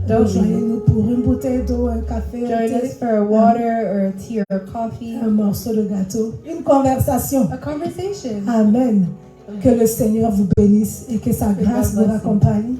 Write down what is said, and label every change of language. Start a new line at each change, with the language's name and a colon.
French: Rejoignez-nous pour une bouteille d'eau, un café,
English: join us for a water or a tea or a coffee.
French: un morceau de gâteau, une conversation.
English: A conversation. Amen.
French: Que le Seigneur vous bénisse et que sa grâce vous accompagne